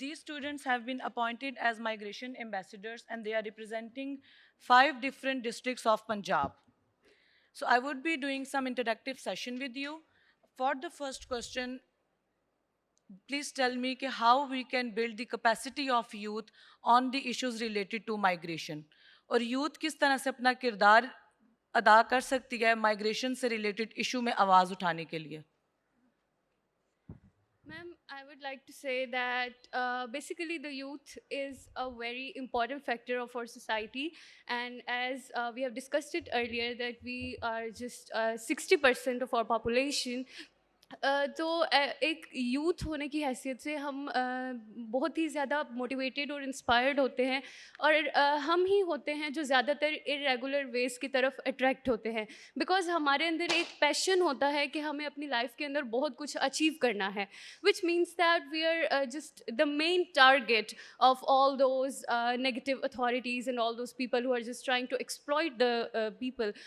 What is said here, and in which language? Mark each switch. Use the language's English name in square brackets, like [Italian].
[English] These students have been appointed as migration ambassadors and they are representing 5 different districts of Punjab. So I would be doing some interactive session with you. For the first question, please tell me how we can build the capacity of youth on the issues related to migration. [Urdu] اور youth کس طرح سے اپنا کردار ادا کر سکتی ہے مائگریشن سے ریلیٹڈ ایشو میں آواز اٹھانے کے لیے. [English] Ma'am, I would like to say that basically the youth is a very important factor of our society, and as we have discussed it earlier that we are just 60% of our population. [Urdu] تو ایک youth ہونے کی حیثیت سے ہم بہت ہی زیادہ motivated اور انسپائرڈ ہوتے ہیں, اور ہم ہی ہوتے ہیں جو زیادہ تر ارریگولر ویز کی طرف اٹریکٹ ہوتے ہیں, بیکاز ہمارے اندر ایک پیشن ہوتا ہے کہ ہمیں اپنی لائف کے اندر بہت کچھ اچیو کرنا ہے, [English] Which means that we are just the main target of all those negative authorities and all those people who are just trying to exploit the people.